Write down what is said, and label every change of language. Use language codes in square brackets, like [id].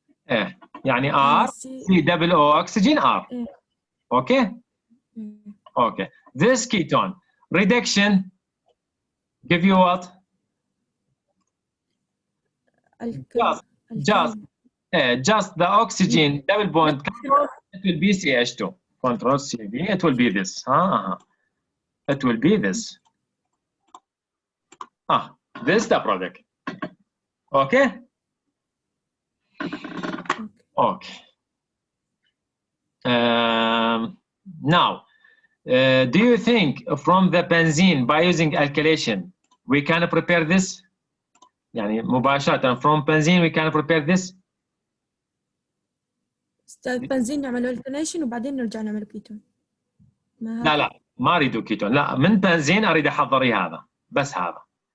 [en] ايه يعني R C double O oxygen R. Okay? Okay. This ketone reduction give you what? just the oxygen double bond control, it will be CH2. Control CV, it will be this. It will be this. This is the product. Okay? Okay. Now, do you think from the benzene by using alkylation we can prepare this? [ar] يعني مباشرة [en] from benzene we can prepare this? [ar] استاذ بنزين نعمل الكليشن وبعدين نرجع نعمل كيتون. لا ما اريد كيتون، لا من بنزين اريد احضري هذا بس هذا.